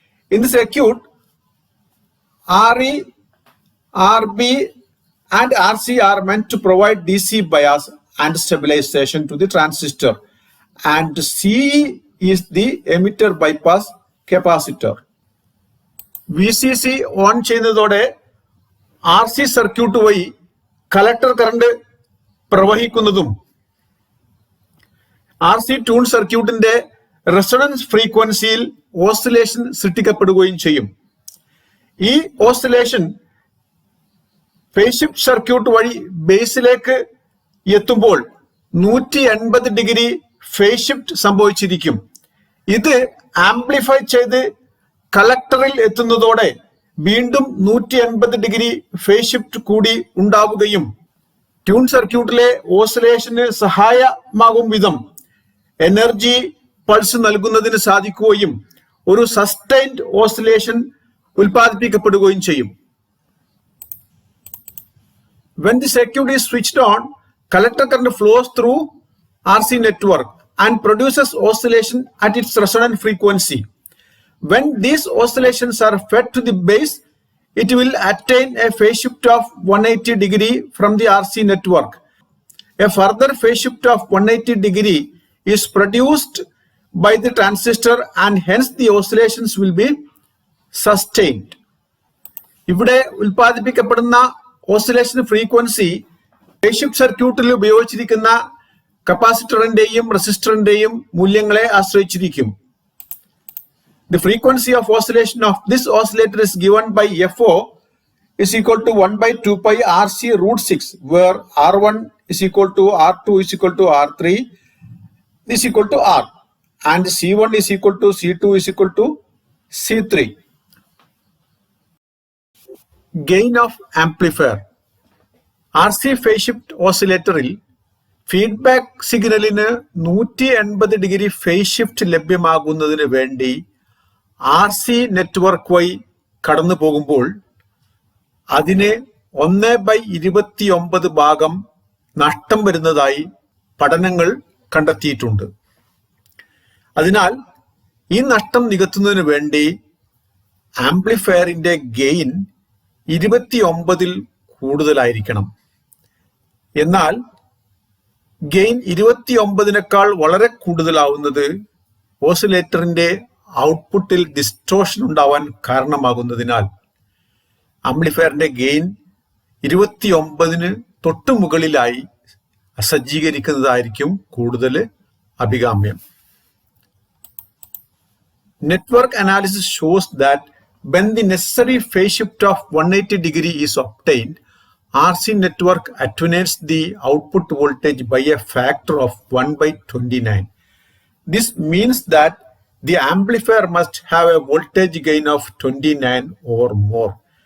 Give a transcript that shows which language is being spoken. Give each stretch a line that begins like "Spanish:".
English: In the circuit, RE, RB and RC are meant to provide DC bias and stabilization to the transistor, and CE is the emitter bypass capacitor. VCC on
Malayalam: ചെയ്യുന്നതോടെ RC circuit വഴി collector current പ്രവഹിക്കുന്നതും RC tune സർക്യൂട്ടിന്റെ resonance ഫ്രീക്വൻസിയിൽ oscillation സൃഷ്ടിക്കപ്പെടുകയും ചെയ്യും. ഈ oscillation phase shift circuit വഴി ബേസിലേക്ക് എത്തുമ്പോൾ 180 degree phase shift സംഭവിച്ചിരിക്കും. ഇത് amplify ചെയ്ത് കളക്ടറിൽ എത്തുന്നതോടെ വീണ്ടും 180 ഡിഗ്രി ഫേസ് ഷിഫ്റ്റ് കൂടി ഉണ്ടാവുകയും ട്യൂൺ സർക്യൂട്ടിലെ ഓസിലേഷന് സഹായമാകും വിധം എനർജി പൾസ് നൽകുന്നതിന് സാധിക്കുകയും ഒരു സസ്റ്റൈൻഡ് ഓസിലേഷൻ ഉൽപ്പാദിപ്പിക്കപ്പെടുകയും ചെയ്യും.
English: When the circuit is switched on, collector current flows through RC network and produces oscillation at its resonant frequency. When these oscillations are fed to the base, it will attain a phase shift of 180 degree from the RC network. A further phase shift of 180 degree is produced by the transistor and hence the oscillations will be sustained.
Malayalam: ഇവിടെ ഉൽപ്പാദിപ്പിക്കപ്പെടുന്ന oscillation frequency phase shift സർക്യൂട്ടിൽ ഉപയോഗിച്ചിരിക്കുന്ന കപ്പാസിറ്ററിന്റെയും റെസിസ്റ്ററിന്റെയും മൂല്യങ്ങളെ ആശ്രയിച്ചിരിക്കും.
English: The frequency of oscillation of this oscillator is given by FO is equal to 1 by 2 pi RC root 6, where R1 is equal to R2 is equal to R3 is equal to R, and C1 is equal to C2 is equal to C3. Gain of amplifier.
Malayalam: RC phase shift ഓസിലേറ്ററിൽ feedback സിഗ്നലിന് 180 degree phase shift ലഭ്യമാകുന്നതിന് വേണ്ടി RC network വഴി കടന്നു പോകുമ്പോൾ അതിന് 1/29 ഭാഗം നഷ്ടം വരുന്നതായി പഠനങ്ങൾ കണ്ടെത്തിയിട്ടുണ്ട്. അതിനാൽ ഈ നഷ്ടം നികത്തുന്നതിന് വേണ്ടി ആംപ്ലിഫയറിന്റെ ഗെയിൻ 29ൽ കൂടുതലായിരിക്കണം. എന്നാൽ ഗെയിൻ 29നേക്കാൾ വളരെ കൂടുതലാവുന്നത് ഓസിലേറ്ററിന്റെ ഔട്ട്പുട്ടിൽ ഡിസ്റ്റോർഷൻ ഉണ്ടാവാൻ കാരണമാകുന്നതിനാൽ ആംപ്ലിഫയറിന്റെ ഗെയിൻ 29ന് തൊട്ടു മുകളിലായി സജ്ജീകരിക്കുന്നതായിരിക്കും കൂടുതൽ അഭികാമ്യം.
English: Network analysis shows that when the necessary phase shift of 180 degree is obtained, RC network attenuates the output voltage by a factor of 1/29. This means that the amplifier must have a voltage gain of 29 or more.